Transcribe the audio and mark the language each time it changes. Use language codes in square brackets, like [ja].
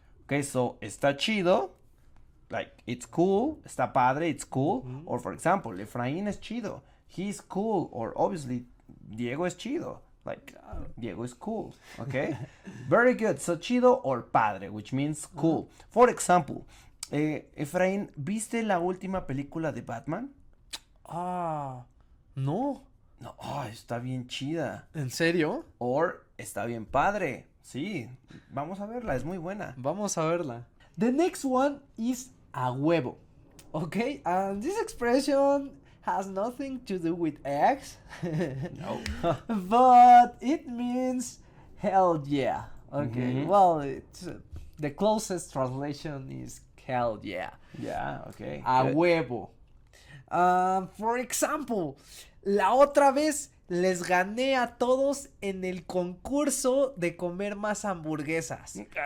[en] Okay, so [es] está chido, [en] like it's cool, [es] está padre, [en] it's cool. Or for example, [es] Efraín es chido, [en] he's cool, or obviously [es] Diego es chido. [en] Like, Diego is cool, okay? Very good. So, chido or padre, which means cool. For example, [es] Efraín, ¿viste la última película de Batman? No. No, está bien chida. ¿En serio? Or, está bien padre. Sí, vamos a verla, es muy buena. Vamos a verla. [en] The next one is a huevo, okay? And this expression has nothing to do with eggs. No. But it means hell yeah. Okay. Well, it's the closest translation is hell yeah. Yeah, okay. [es] A huevo. [en] For example, [es] la otra vez les gané a todos en el concurso de comer más hamburguesas.